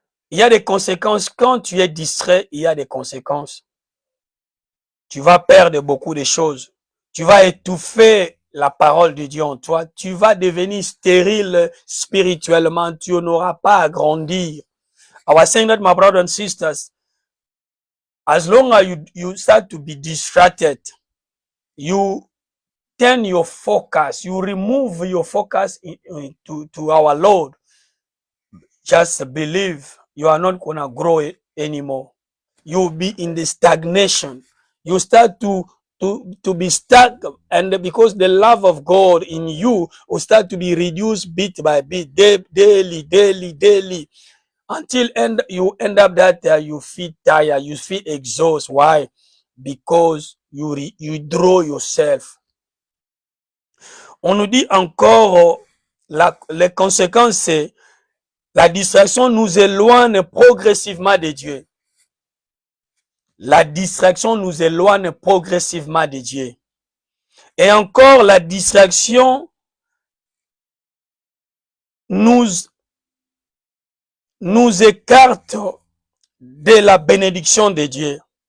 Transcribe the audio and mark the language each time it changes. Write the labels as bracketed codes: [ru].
[fr] Il y a des conséquences. Quand tu es distrait, il y a des conséquences. Tu vas perdre beaucoup de choses. Tu vas étouffer la parole de Dieu en toi. Tu vas devenir stérile spirituellement. Tu n'auras pas à grandir. [en] I was saying that, my brothers and sisters, as long as you start to be distracted, you turn your focus, you remove your focus to our Lord. Just believe you are not going to grow anymore. You'll be in the stagnation. You start to be stuck, and because the love of God in you will start to be reduced bit by bit, daily, until you end up that you feel tired, you feel exhausted. Why? Because you draw yourself. [fr] On nous dit encore, les conséquences, c'est la distraction nous éloigne progressivement de Dieu. La distraction nous éloigne progressivement de Dieu. Et encore, la distraction nous écarte de la bénédiction de Dieu.